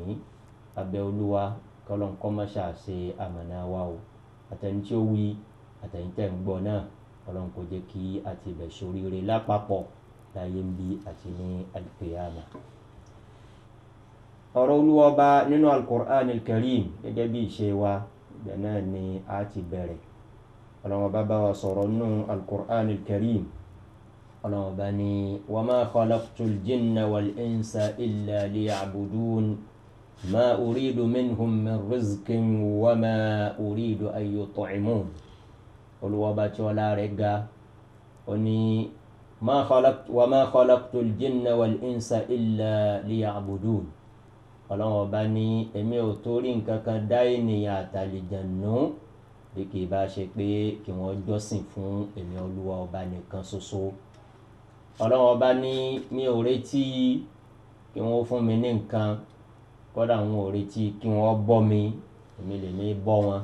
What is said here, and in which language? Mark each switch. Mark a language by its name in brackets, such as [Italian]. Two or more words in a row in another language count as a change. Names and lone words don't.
[Yoruba] Abẹ́ Olúwa kọ́lọ́n kó má ṣe ṣe àmọ̀nà wa o, àtẹni tí ó wí àtẹni tẹ́ ń gbọ́ náà Ọlọ́run kó jẹ́ kí a ti bẹ̀ ṣoríire lápapọ̀ láyé ń bí àti ní al-qiyama. Ọ̀rọ̀ Olúwa Ọba nínú al-Qur'an al-Karim gẹ́gẹ́ bí ìṣe wa ibẹ̀ náà ni a ti bẹ̀rẹ̀. Ọlọ́run Ọba bá wa sọ̀rọ̀ nínú al-Qur'an al-Karim. Ọlọ́run Ọba ní [Arabic] وما خلقت الجن والإنس إلا ليعبدون ما أريد منهم من رزق وما أريد أن يطعمون. [Yoruba] Olúwa Ọba tí ọlá rẹ̀ ga ó ní [Arabic] وما خلقت الجن والإنس إلا ليعبدون. [Yoruba] Ọlọ́run Ọba ní èmi ò torí nǹkan kan dá ènìyàn àtàlìjànú bí kì í bá ṣe pé kí wọ́n jọ́sìn fún èmi Olúwa Ọba nìkan ṣoṣo. Ọlọ́run Ọba ní mi ò retí kí wọ́n fún mi ní nǹkan, kódà wọn ò retí kí wọ́n bọ́ mi, èmi lè ní bọ́ wọn.